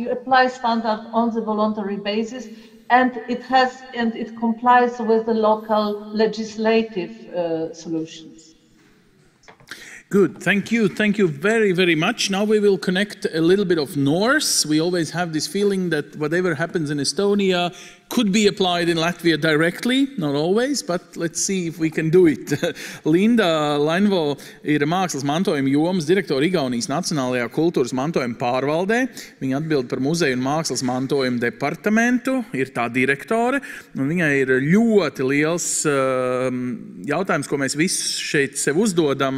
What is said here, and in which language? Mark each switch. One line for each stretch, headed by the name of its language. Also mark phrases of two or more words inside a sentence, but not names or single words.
English: You apply standard on the voluntary basis, and it complies with the local legislative solutions. Good, thank you very, very much. Now we will connect a little bit of Norse. We always have this feeling that whatever happens in Estonia could be applied in Latvia directly, not always, but let's see if we can do it.
Latvian: Linda Lainvo ir mākslas mantojuma jomas direktora Igaunijas Nacionālajā kultūras mantojuma pārvaldē. Viņa atbild par muzeju un mākslas mantojuma departamentu, ir tā direktore, un viņai ir ļoti liels jautājums, ko mēs visi šeit sev uzdodam.